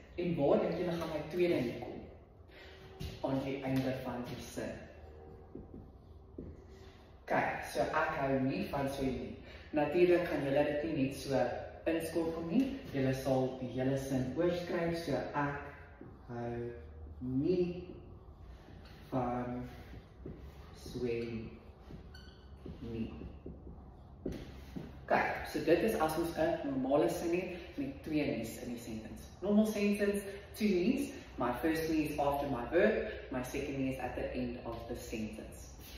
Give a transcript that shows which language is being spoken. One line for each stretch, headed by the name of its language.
Afrikaans: En waar dink julle gaan my tweede nie kom? Aan die einde van die sin. Okay, so ek hou nie van swem nie. Natuurlik kan julle dit nie net so inskakel nie. Julle sal die hele sin oorskryf, so ek hou nie van swem nie. Kijk, so dit is as ons 'n normale sin het met 2 nies in die sentence.
English: Normal sentence, 2 nies. My first knee is after my verb, my second knee is at the end of the sentence.